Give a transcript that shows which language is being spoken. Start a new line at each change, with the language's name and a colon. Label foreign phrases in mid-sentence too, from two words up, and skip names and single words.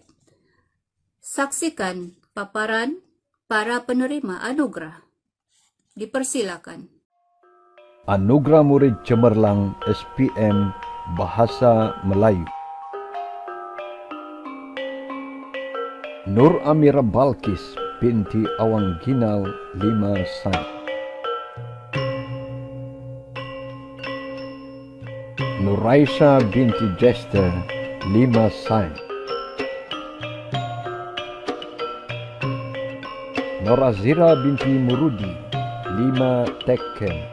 Malay: Saksikan paparan para penerima anugerah. Dipersilakan. Anugerah Murid Cemerlang SPM Bahasa Melayu. Nur Amira Balkis binti Awang Ginal 5 sain. Nuraisha binti Jester 5 sain. Norazira binti Murudi 5 tekken.